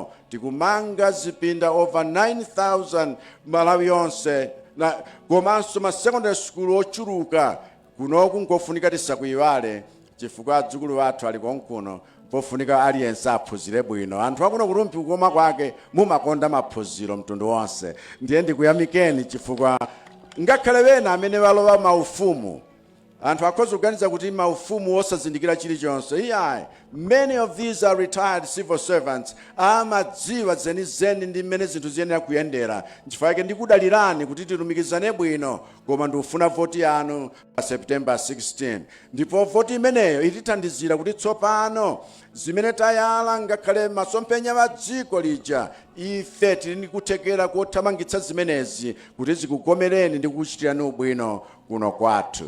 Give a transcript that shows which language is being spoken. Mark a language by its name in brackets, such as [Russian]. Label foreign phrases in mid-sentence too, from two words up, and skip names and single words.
[Nyanja] Tikumanga zipinda over 9,000 Malawi yonse, komanso ma [English] secondary school [Nyanja] ochuluka kunoku nkofunika tisakuyiwale chifukwa adzukulu athu ali konkuno pofunika aliyense aphunzire bwino. Anthu akuno kulumpi kukoma kwake mumakonda maphunziro mtundu wonse. Ndiye ndikuyamikeni chifukwa ngakhale wena amene walowa maufumu anthu akhoza kuganiza kuti maufumu osazindikira chilichonse. [English] Many of these are retired civil servants. [Nyanja] Amadziwa zenizeni ndi mmene zinthu ziyenera kuyendera. Nchifukwa chake ndikudalirani kuti tilumikizane bwino, koma ndikufuna voti yanu pa September 16. Ndipo voti imeneyo itithandizira kuti tsopano zimene tayala ngakhale masomphenya wa dziko lija ife tili ndi kuthekera kothamangitsa zimenezi kuti zikukomereni ndi kukuchitirani ubwino kuno kwathu.